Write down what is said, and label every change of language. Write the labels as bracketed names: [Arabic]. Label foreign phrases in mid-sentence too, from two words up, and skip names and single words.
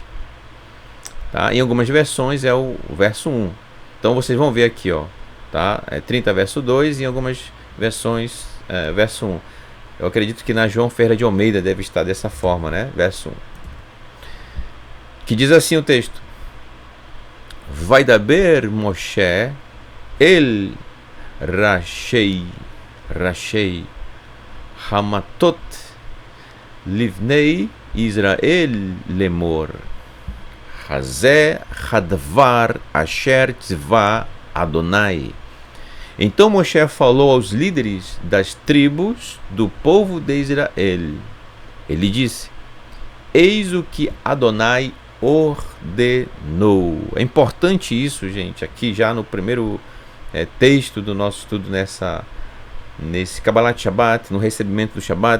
[Portuguese] Tá? Em algumas versões é o verso 1. Então vocês vão ver aqui, ó, tá? 30 verso 2, e em algumas versões verso 1. Eu acredito que na João Ferreira de Almeida deve estar dessa forma, né? Verso 1. Que diz assim o texto: [Hebrew] וידבר משה אל ראשי המטות לבני ישראל לאמר זה הדבר אשר צוה אדוני. [Portuguese] Então Moshe falou aos líderes das tribos do povo de Israel. Ele disse: Eis o que Adonai ordenou. É importante isso, gente, aqui já no primeiro texto do nosso estudo nesse Kabbalat Shabbat, no recebimento do Shabbat.